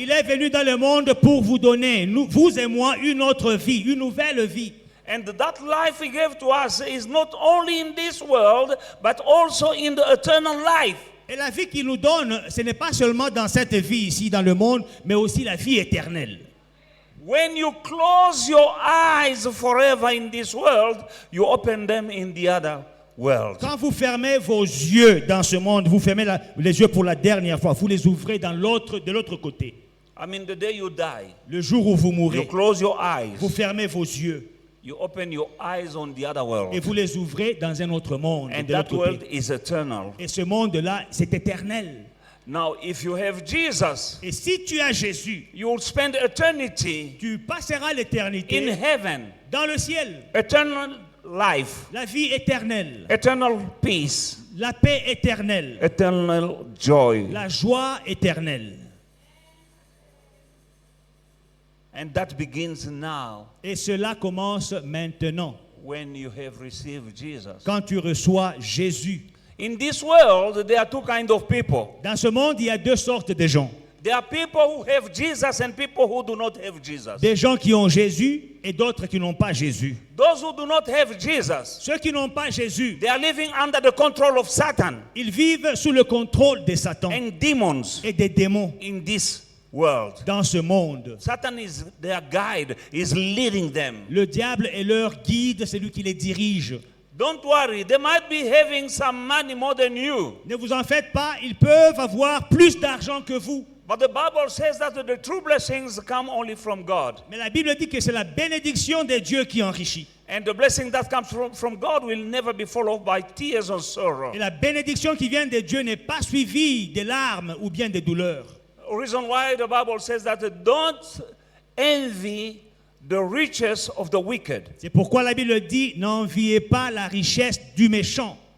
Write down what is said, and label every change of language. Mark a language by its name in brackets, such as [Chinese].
[French] Il est venu dans le monde pour vous donner, vous et moi, une autre vie, une nouvelle vie. [English] And that life he gave to us is not only in this world, but also in the eternal life. [French] Et la vie qu'il nous donne, ce n'est pas seulement dans cette vie ici, dans le monde, mais aussi la vie éternelle. [English] When you close your eyes forever in this world, you open them in the other world. [French] Quand vous fermez vos yeux dans ce monde, vous fermez les yeux pour la dernière fois, vous les ouvrez de l'autre côté. [English] I mean, the day you die, [French] Le jour où vous [English] you [French] mourrez, [English] close your eyes, [French] vous fermez vos yeux [English] you open your eyes on the other [French] et [English] world. [French] vous les ouvrez dans un autre monde. [English] And [French] de [English] that [French] l'autre [English] world [French] côté. [English] is eternal. [French] Et ce monde-là, c'est éternel. [English] Now, if you have Jesus, [French] Et si tu as Jésus, [English] you will spend eternity [French] tu passeras [English] in [French] l'éternité [English] heaven, [French] dans le ciel. [English] eternal life, [French] La vie éternelle, [English] eternal peace, [French] la paix éternelle, [English] eternal joy. [French] la joie éternelle. [English] And that begins now [French] Et cela commence maintenant, [English] when you have received Jesus. [French] quand tu reçois Jésus. [English] In this world, there are two kinds of people. [French] Dans ce monde, il y a deux sortes de gens. [English] There are people who have Jesus and people who do not have Jesus. [French] Des gens qui ont Jésus et d'autres qui n'ont pas Jésus. [English] Those who do not have Jesus, [French] Ceux qui n'ont pas Jésus, [English] they are living under the control of Satan [French] ils vivent sous le contrôle de Satan [English] and demons [French] et des démons [English] in this world. [French] dans ce monde. [English] Satan is their guide, is leading them. [French] Le diable est leur guide, c'est lui qui les dirige. [English] Don't worry, they might be having some money more than you. [French] Ne vous en faites pas, ils peuvent avoir plus d'argent que vous. [English] But the Bible says that the true blessings come only from God. [French] Mais la Bible dit que c'est la bénédiction de Dieu qui enrichit. [English] And the blessing that comes from God will never be followed by tears or sorrow. [French] Et la bénédiction qui vient de Dieu n'est pas suivie des larmes ou bien des douleurs. [English] The reason why the Bible says that don't envy the riches of the wicked. [French] C'est pourquoi la Bible dit, n'enviez pas la richesse du méchant.